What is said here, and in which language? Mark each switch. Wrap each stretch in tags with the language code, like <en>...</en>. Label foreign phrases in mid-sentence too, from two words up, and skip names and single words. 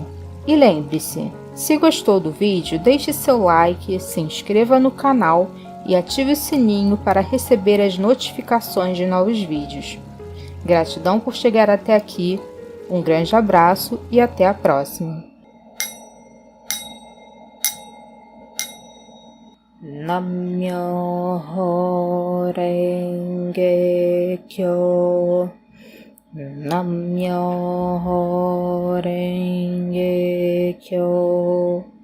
<pt>E lembre-se, se gostou do vídeo, deixe seu like, se inscreva no canal e ative o sininho para receber as notificações de novos vídeos. Gratidão por chegar até aqui, um grande abraço e até a próxima.</pt> <ja>南無妙法蓮華経. 南無妙法蓮華経.</ja>